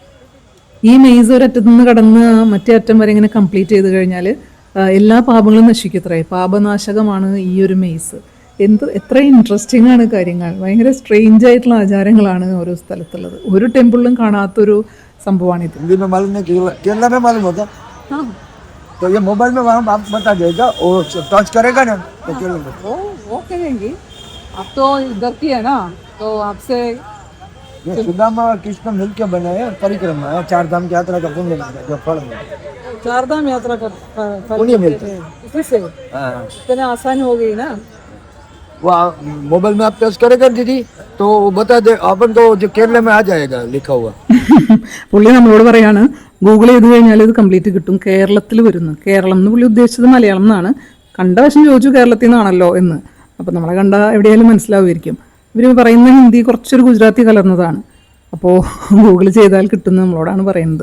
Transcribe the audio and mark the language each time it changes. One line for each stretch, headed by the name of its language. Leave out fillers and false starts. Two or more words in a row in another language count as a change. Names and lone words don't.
Malayalam: ഈ മെയ്സ് ഒരറ്റത്തു നിന്ന് കടന്ന് മറ്റേ അറ്റം വരെ ഇങ്ങനെ കംപ്ലീറ്റ് ചെയ്ത് കഴിഞ്ഞാൽ എല്ലാ പാപങ്ങളും നശിക്കത്രേ. പാപനാശകമാണ് ഈ ഒരു മെയ്സ്. എത്ര ഇൻട്രസ്റ്റിംഗ് ആണ് കാര്യങ്ങൾ. ഭയങ്കര സ്ട്രേഞ്ച് ആയിട്ടുള്ള ആചാരങ്ങളാണ് ഓരോ സ്ഥലത്തുള്ളത്. ഒരു ടെമ്പിളിലും കാണാത്തൊരു സംഭവമാണിത്.
Hindi: हिंदी में मालूम नहीं, केरला में मालूम होता। हाँ। तो ये मोबाइल में वहाँ आप बता देगा और टच करेगा ना तो केरला में। वो करेंगी। आप तो इधर की है ना, तो आपसे ये सुदामा और कृष्ण मिल के बनाए परिक्रमा है, 4 धाम की यात्रा का पुण्य मिलता है, जो फल मिलता है। चारधाम यात्रा का पुण्य मिलता है। इसी से हाँ, इतनी आसान हो गई ना। वो मोबाइल में आप टच करेगा दीदी तो वो बता दे, अपन तो जो केरला में आ जाएगा लिखा हुआ।
Malayalam: പുള്ളി നമ്മളോട് പറയാണ്, ഗൂഗിൾ ചെയ്ത് കഴിഞ്ഞാൽ ഇത് കംപ്ലീറ്റ് കിട്ടും, കേരളത്തിൽ വരുന്നു. കേരളം എന്ന് പുള്ളി ഉദ്ദേശിച്ചത് മലയാളം എന്നാണ്. കണ്ട വശം ചോദിച്ചു കേരളത്തിൽ നിന്നാണല്ലോ എന്ന്. അപ്പോൾ നമ്മളെ കണ്ട എവിടെയായാലും മനസ്സിലാവുമായിരിക്കും. ഇവർ പറയുന്ന ഹിന്ദി കുറച്ചൊരു ഗുജറാത്തി കലർന്നതാണ്. അപ്പോൾ ഗൂഗിൾ ചെയ്താൽ കിട്ടുമെന്ന് നമ്മളോടാണ് പറയുന്നത്.